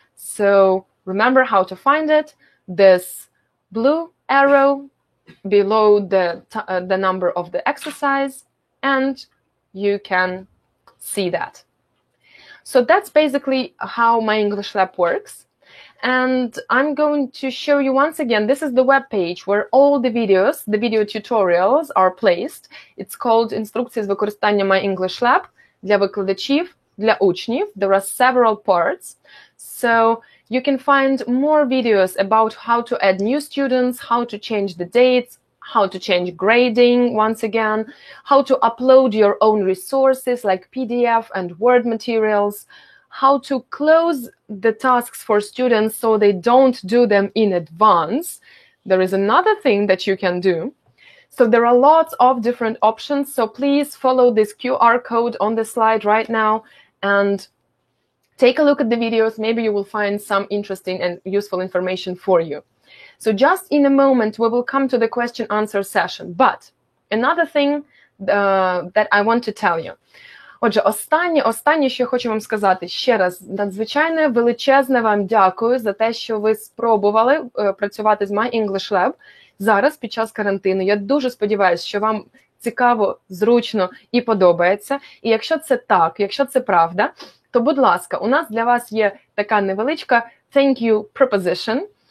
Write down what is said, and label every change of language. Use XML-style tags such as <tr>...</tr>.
<en>So remember how to find it. This blue arrow below the number of the exercise, and you can see that. So that's basically how MyEnglishLab works. And I'm going to show you once again, this is the web page where all the videos, the video tutorials are placed. It's called</en> <uk>Інструкції з використання MyEnglishLab для викладачів, для учнів.</uk> <en>There are several parts. So you can find more videos about how to add new students, how to change the dates, how to change grading once again, how to upload your own resources like PDF and Word materials, how to close the tasks for students so they don't do them in advance. There is another thing that you can do. So there are lots of different options. So please follow this QR code on the slide right now and take a look at the videos. Maybe you will find some interesting and useful information for you. So just in a moment, we will come to the question-answer session. But another thing that I want to tell you.</en> <uk>Отже, останнє, що я хочу вам сказати, ще раз, надзвичайно величезне вам дякую за те, що ви спробували працювати з MyEnglishLab зараз, під час карантину. Я дуже сподіваюся, що вам цікаво, зручно і подобається. І якщо це так, якщо це правда, то, будь ласка, у нас для вас є така невеличка</uk> <en>thank you proposition.</en>